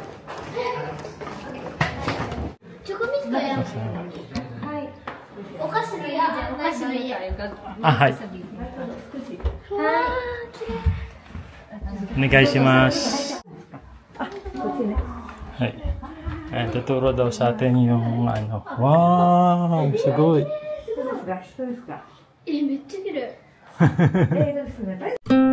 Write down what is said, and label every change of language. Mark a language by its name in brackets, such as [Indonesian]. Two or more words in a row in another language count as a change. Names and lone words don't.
[Japanese] チョコミントや。はい。お菓子の家じゃん、お菓子の家。あ、はい。お願いします。 [Filipino] はい。tuturo daw sa atin yung ano. [Japanese] Wow! Sugoi! めっちゃ綺麗。